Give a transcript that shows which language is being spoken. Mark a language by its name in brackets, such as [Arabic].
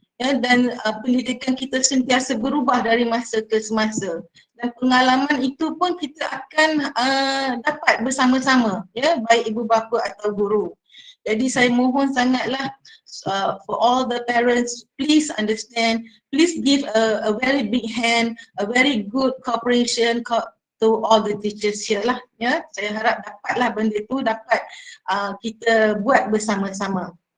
[Malay] Ya, dan pendidikan kita sentiasa berubah dari masa ke semasa. Dan pengalaman itu pun kita akan dapat bersama-sama ya, baik ibu bapa atau guru. [English] Jadi saya mohon sangatlah for all the parents, please understand, please give a very big hand, a very good cooperation, to all the teachers here lah, ya. [Malay] Saya harap dapatlah benda tu dapat kita buat bersama-sama.